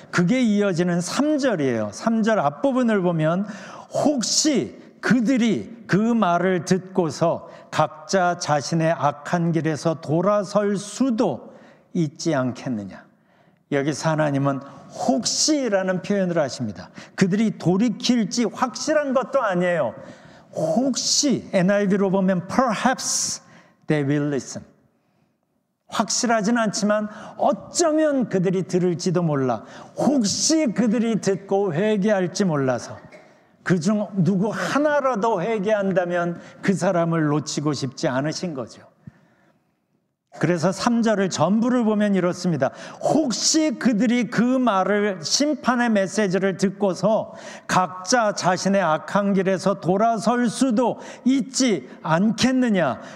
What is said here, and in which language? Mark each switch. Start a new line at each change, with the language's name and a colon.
Korean: 그게 이어지는 3절이에요. 3절 앞부분을 보면 혹시 그들이 그 말을 듣고서 각자 자신의 악한 길에서 돌아설 수도 있지 않겠느냐. 여기서 하나님은 혹시라는 표현을 하십니다. 그들이 돌이킬지 확실한 것도 아니에요. 혹시, NIV로 보면
English: perhaps they will listen.
Korean: 확실하진 않지만 어쩌면 그들이 들을지도 몰라. 혹시 그들이 듣고 회개할지 몰라서 그중 누구 하나라도 회개한다면 그 사람을 놓치고 싶지 않으신 거죠. 그래서 3절을 전부를 보면 이렇습니다. 혹시 그들이 그 말을, 심판의 메시지를 듣고서 각자 자신의 악한 길에서 돌아설 수도 있지 않겠느냐.